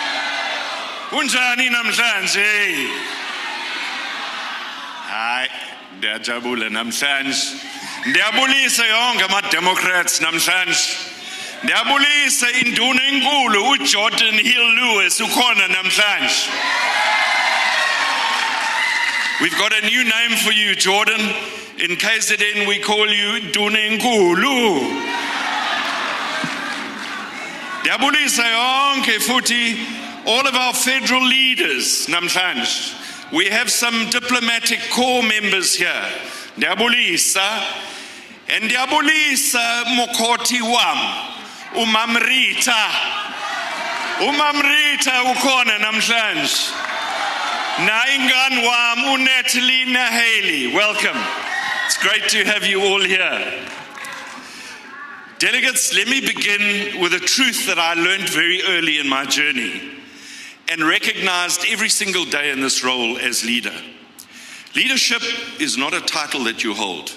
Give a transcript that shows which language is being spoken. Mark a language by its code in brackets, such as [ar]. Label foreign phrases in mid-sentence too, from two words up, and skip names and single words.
[zu] Kunjani namhlanje? Hayi, Ndiyajabula namhlanje. Ndiyabulisa yonke ama-Democrats namhlanje. Ndiyabulisa induna enkulu uGeordin Hill-Lewis ukhona namhlanje. [en] We've got a new name for you, Jordan. In KZN we call you [zu] Induna enkulu. Ndiyabulisa yonke futhi [en] all of our federal leaders [zu] namhlanje. [en] We have some diplomatic corps members here. [zu] Ndiyabulisa. And ndiyabulisa mokoti wam, umamrita. Umamrita ukhona namhlanje. Na ingane wam uNatalie Haley. [en] Welcome. It's great to have you all here. Delegates, let me begin with a truth that I learned very early in my journey and recognized every single day in this role as leader. Leadership is not a title that you hold.